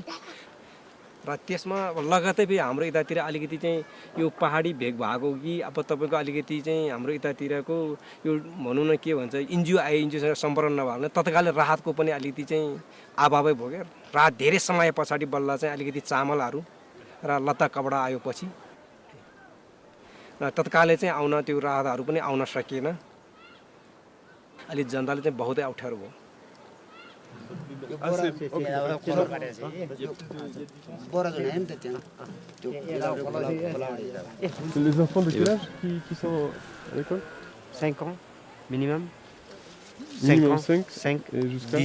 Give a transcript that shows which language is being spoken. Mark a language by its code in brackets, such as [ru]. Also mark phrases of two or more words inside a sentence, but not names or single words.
[ne] र त्यसमा लगातार फेरि हाम्रो यतातिर अलिकति चाहिँ यो पहाडी भेग भएको कि अब तपाईँको अलिकति चाहिँ हाम्रो यतातिरको यो भनौँ न के भन्छ एनजिओ एनजिओसँग सम्पर्क नभयो भने तत्कालै राहतको पनि अलिकति चाहिँ अभावै भयो क्या। राहत धेरै समय पछाडि बल्ल चाहिँ अलिकति चामलहरू र लत्ता कपडा आयो पछि र तत्कालै चाहिँ आउन त्यो राहतहरू पनि आउन सकिएन। अलि जनताले चाहिँ बहुतै अप्ठ्यारो भयो। [fr] Les enfants de quel âge qui sont à l'école? 5 ans minimum. Minimum 5 5 et jusqu'à